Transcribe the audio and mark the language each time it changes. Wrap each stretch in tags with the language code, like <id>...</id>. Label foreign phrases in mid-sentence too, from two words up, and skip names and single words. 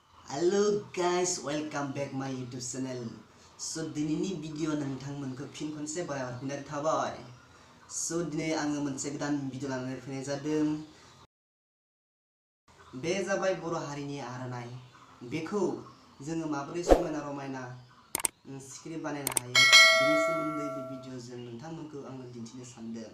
<en>Hello guys, welcome back my YouTube channel.</en> <brx>So दिनैनि भिडिअ नोंथांमोनखौ फिन खनसे बारायहरफिननाय थाबाय. So दिनै आङो मोनसे गोदान भिडिअ लानानै फैनाय जादों. बे जाबाय बर' हारिनि आर'नाइ. बेखौ जोङो माबोरै समायना रमायना सिखिरि बानायनो हायो बेनि सोमोन्दै बे भिडिअजों नोंथांमोनखौ आङो दिन्थिनो सानदों.</brx>